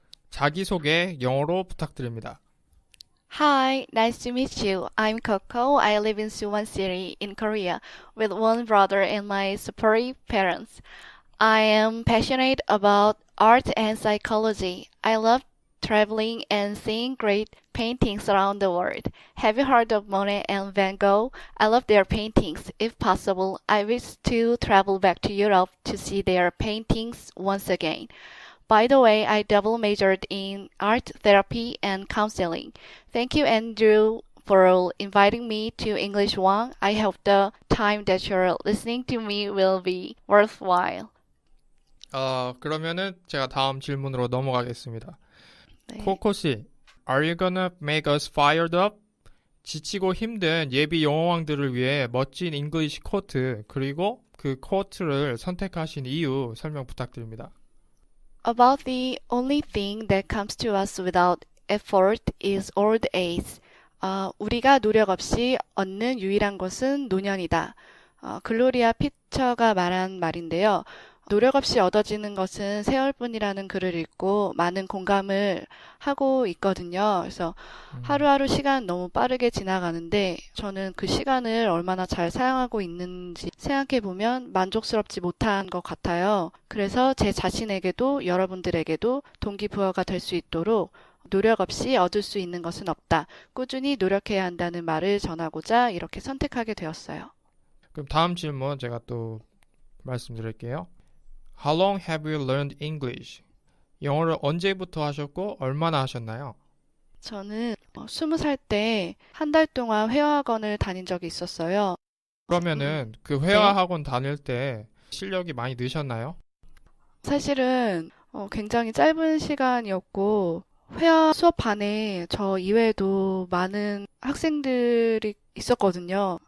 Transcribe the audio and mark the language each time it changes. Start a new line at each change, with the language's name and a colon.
Korean: 자기소개 영어로 부탁드립니다.
English: Hi, nice to meet you. I'm Coco. I live in Suwon City in Korea with one brother and my supportive parents. I am passionate about art and psychology. I love traveling and seeing great paintings around the world. Have you heard of Monet and Van Gogh? I love their paintings. If possible, I wish to travel back to Europe to see their paintings once again. By the way, I double majored in art therapy and counseling. Thank you, Andrew, for inviting me to English One. I hope the time that you're listening to me will be worthwhile.
Korean: 그러면은 제가 다음 질문으로 넘어가겠습니다. 네.
English: 코코씨, are you gonna make us fired up?
Korean: 지치고 힘든 예비 영어왕들을 위해 멋진 잉글리시 코트, 그리고 그 코트를 선택하신 이유 설명 부탁드립니다.
English: About the only thing that comes to us without effort is old age.
Korean: 우리가 노력 없이 얻는 유일한 것은 노년이다. 글로리아 피처가 말한 말인데요. 노력 없이 얻어지는 것은 세월뿐이라는 글을 읽고 많은 공감을 하고 있거든요. 그래서 하루하루 시간 너무 빠르게 지나가는데 저는 그 시간을 얼마나 잘 사용하고 있는지 생각해보면 만족스럽지 못한 것 같아요. 그래서 제 자신에게도 여러분들에게도 동기부여가 될 수 있도록 노력 없이 얻을 수 있는 것은 없다. 꾸준히 노력해야 한다는 말을 전하고자 이렇게 선택하게 되었어요. 그럼 다음 질문 제가 또 말씀드릴게요.
English: How long have you learned English?
Korean: 영어를 언제부터 하셨고 얼마나 하셨나요? 저는 20살 때 한 달 동안 회화학원을 다닌 적이 있었어요. 그러면은 그 회화학원 다닐 때 실력이 많이 느셨나요? 사실은 굉장히 짧은 시간이었고 회화 수업 반에 저 이외에도 많은 학생들이 있었거든요.